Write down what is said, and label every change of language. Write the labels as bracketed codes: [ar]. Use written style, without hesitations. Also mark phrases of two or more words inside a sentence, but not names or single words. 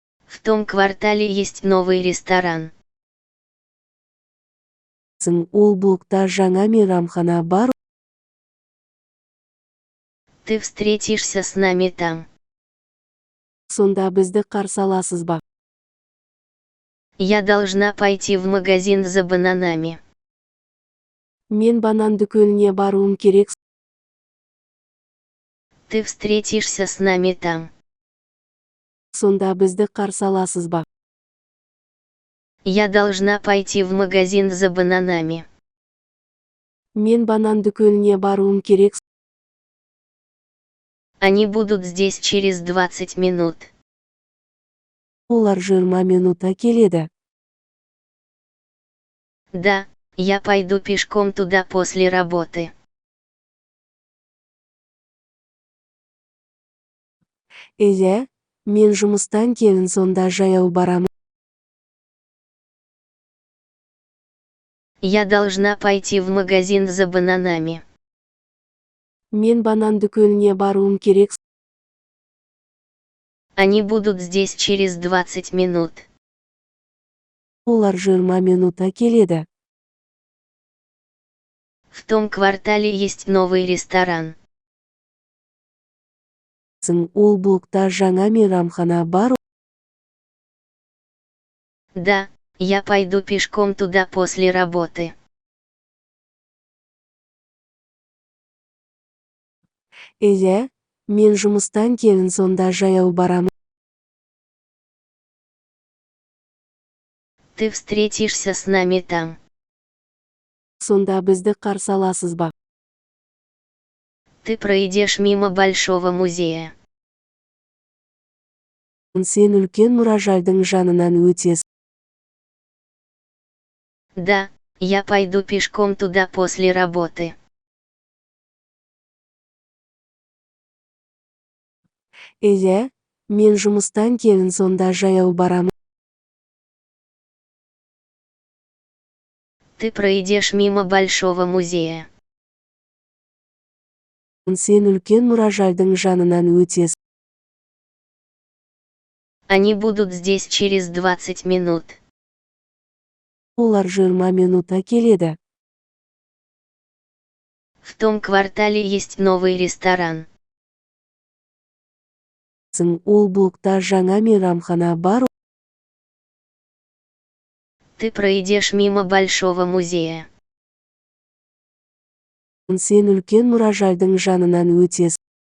[ru] В том квартале есть новый ресторан. [kk] Ол блокта жаңа мейрамхана бар. [ru] Ты встретишься с нами там. [kk] Сонда бізді қарсы аласыз ба? [ru] Я должна пойти в магазин за бананами. [kk] Мен банан дүкеніне баруым керек. [ru] Ты встретишься с нами там. [kk] Сонда бізді қарсы аласыз ба? [ru] Я должна пойти в магазин за бананами. [kk] Мен банан дүкеніне баруым керек. [ru] Они будут здесь через 20 минут. [kk] Олар 20 минутта келеді. [ru] Да, я пойду пешком туда после работы. [kk] Иә, мен жұмыстан кейін сонда жаяу барамын. [ru] Я должна пойти в магазин за бананами. [kk] Мен банан дүкеніне баруым керек. [ru] Они будут здесь через 20 минут. [kk] Олар 20 минутта келеді. [ru] В том квартале есть новый ресторан. [kk] Ол блокта жаңа мейрамхана бар. [ru] Да, я пойду пешком туда после работы. [kk] Иә, мен жұмыстан кейін сонда жаяу барамын. [ru] Ты встретишься с нами там. [kk] Сонда бізді қарсы аласыз ба? [ru] Ты пройдешь мимо большого музея. [kk] Сен үлкен мұражайдың жанынан өтесің. [ru] Да, я пойду пешком туда после работы. [kk] Иә, мен жұмыстан кейін сонда жаяу барамын. [ru] Ты пройдешь мимо большого музея. [kk] Сен үлкен мұражайдың жанынан өтесің. [ru] Они будут здесь через 20 минут. [kk] Олар 20 минутта келеді. [ru] В том квартале есть новый ресторан. [kk] Ол блокта жаңа мейрамхана бар. [ru] Ты пройдешь мимо большого музея. [kk] Сен үлкен мұражайдың жанынан өтесің.